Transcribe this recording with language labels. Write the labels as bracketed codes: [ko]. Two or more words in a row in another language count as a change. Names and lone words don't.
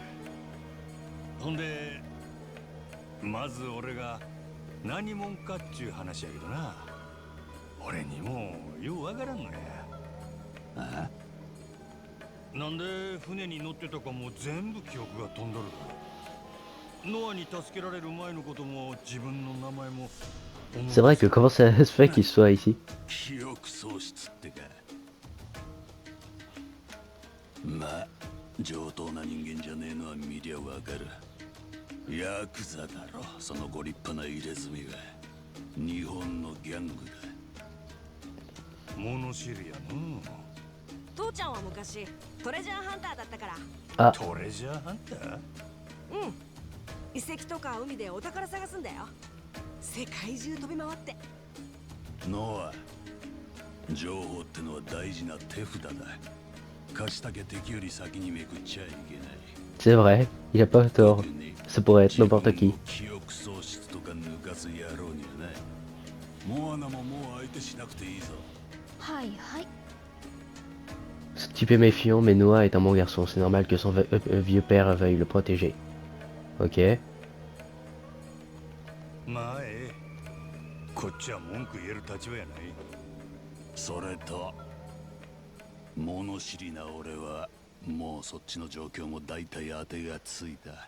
[ja] ほんでまず俺が何者かっちゅう話やけどな。俺にもようわからんのや。あ？なんで船に乗ってたかも全部記憶が飛んどる。ノアに助けられる前のことも自分の名前も。 [fr] C'est vrai que comment ça se fait qu'il soit ici? [ja] 記憶喪失ってか。まあ上等な人間じゃねえのは見りゃわかる。ヤクザだろ、そのご立派な入れ墨が。日本のギャングだ。物知りやの。父ちゃんは昔トレジャーハンターだったから。あ、トレジャーハンター？うん。遺跡とか海でお宝探すんだよ。世界中飛び回って。ノア、情報ってのは大事な手札だ。貸したけ敵より先にめくっちゃいけない。 [fr] c'est vrai, il a pas tort. Ça pourrait être n'importe qui. [ja] 記憶喪失とか抜かす野郎にはない。モアナももう相手しなくていいぞ。はいはい。 [fr] Ce type est méfiant, mais Noah est un bon garçon. C'est normal que son vieux père veuille le protéger. Ok. [ja] まあええ。こっちは文句言える立場やない。それと物知りな俺はもうそっちの状況も大体当てがついた。